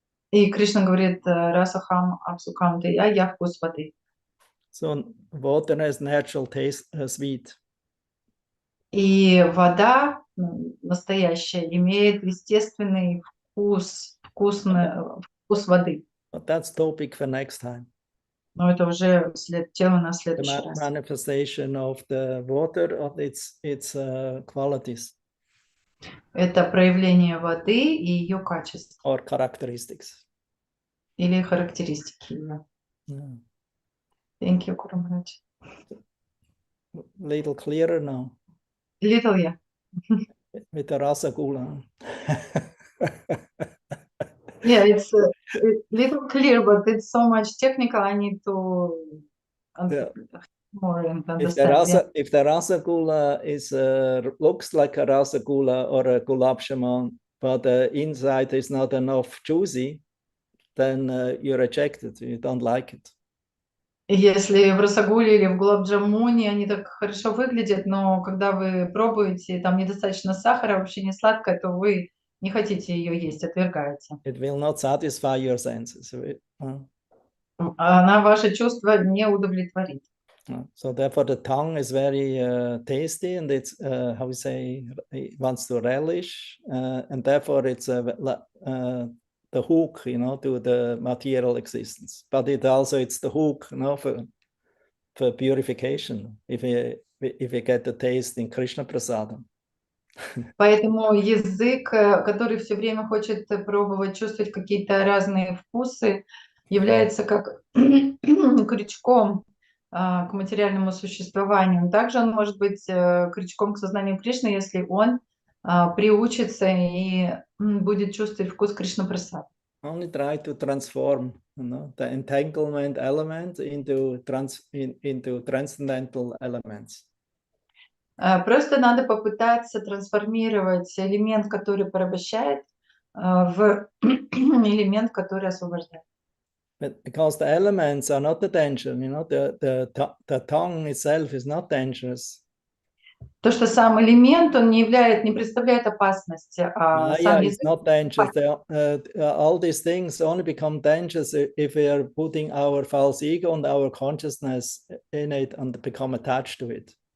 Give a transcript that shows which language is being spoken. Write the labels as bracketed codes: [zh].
[ru] И Кришна говорит, [sa] расахам апсуканты, [ru] я вкус воды. [en] So water has natural taste, sweet. [ru] И вода настоящая имеет естественный вкус, вкус воды. [en] But that's topic for next time. [ru] Но это уже тема на [en] The [ru] следующий раз. [en] manifestation of the water, of its qualities. [ru] Это проявление воды и ее качеств. [en] Or characteristics. [ru] Или характеристики ее. [en] Yeah. Thank you, Guru Maharaj. Little clearer now. Little, yeah. With the rasagula. Yeah, it's a little clear, but it's so much technical. I need to more and understand. If the rasagula is looks like a rasagula or a gulab jamun, but the inside is not enough juicy, then you reject it. You don't like it. [ru] Если в расагуле или в гулаб-джамуне они так хорошо выглядят, но когда вы пробуете, там недостаточно сахара, вообще не сладкое, то вы не хотите ее есть, отвергаете. [en] It will not satisfy your senses. [ru] Она ваши чувства не удовлетворит. [en] So therefore the tongue is very tasty, and it's how we say, it wants to relish, and therefore it's the hook, to the material existence. But it's the hook, for purification. If you get the taste in Krishna Prasadam. [ru] Поэтому язык, который все время хочет пробовать, чувствовать какие-то разные вкусы, является как крючком к материальному существованию. Также он может быть крючком к сознанию Кришны, если он приучится и будет чувствовать вкус Кришна Прасада. [en] Only try to transform the entanglement element into transcendental elements. [ru] Просто надо попытаться трансформировать элемент, который порабощает, в элемент, который освобождает. [en] Because the elements are not the danger, the tongue itself is not dangerous. [ru] То, что сам элемент, он не представляет опасности, а сам [en] Maya is [ru] язык. [en] not dangerous. All these things only become dangerous if we are putting our false ego and our consciousness in it and become attached to it.